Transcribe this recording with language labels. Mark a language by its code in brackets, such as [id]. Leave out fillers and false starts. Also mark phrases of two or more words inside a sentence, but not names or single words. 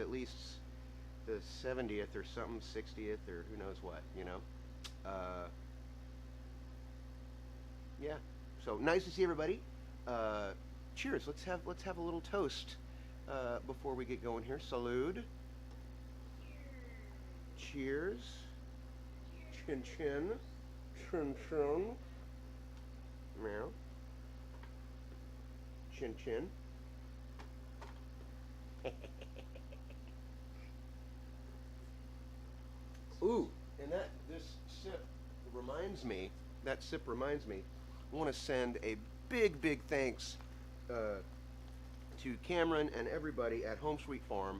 [en] At least the 70th or something, 60th or who knows what. Yeah. So nice to see everybody. Cheers. Let's have a little toast before we get going here. Salud. Cheers. [it] Chin chin. Chin chin. Meow. Chin chin. [en] Ooh, and this sip reminds me. I want to send a big thanks to Cameron and everybody at Home Sweet Farm.